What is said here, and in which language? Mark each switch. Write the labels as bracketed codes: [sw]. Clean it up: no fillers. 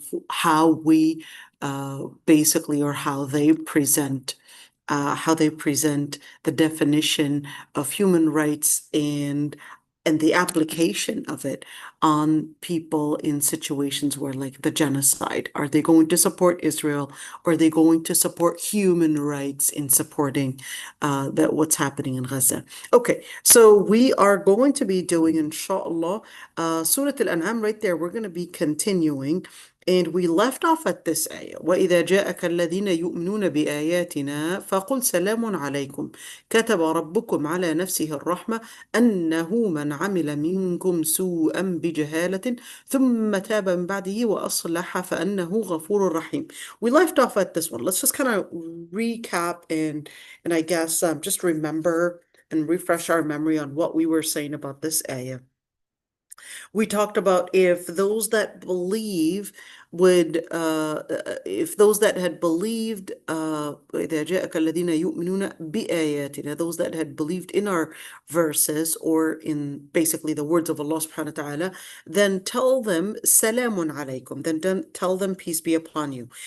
[en] how we basically, or how they present the definition of human rights and the application of it on people in situations where, like the genocide, are they going to support Israel, or are they going to support human rights in supporting that what's happening in Gaza? Okay, so we are going to be doing, inshallah, Surah Al-An'am right there. We're going to be continuing. And we left off at this ayah. [ar] وَإِذَا جَاءَكَ الَّذِينَ يُؤْمِنُونَ بِآيَاتِنَا فَقُلْ سَلَامٌ عَلَيْكُمْ كتب ربكم على نفسه الرحمة أنه من عمل منكم سوءا بجهالة ثم تاب من بعده وأصلح فأنه غفور رحيم. [en] We left off at this one. Let's just kind of recap and I guess just remember and refresh our memory on what we were saying about this ayah. We talked about if those that believe would, if those that had believed, [ar] إِذَا جَاءَكَ الَّذِينَ يُؤْمِنُونَ بِآيَاتِنَا, [en] those that had believed in our verses, or in basically the words of Allah subhanahu wa ta'ala, then tell them, Salamun alaykum, then tell them, peace be upon you.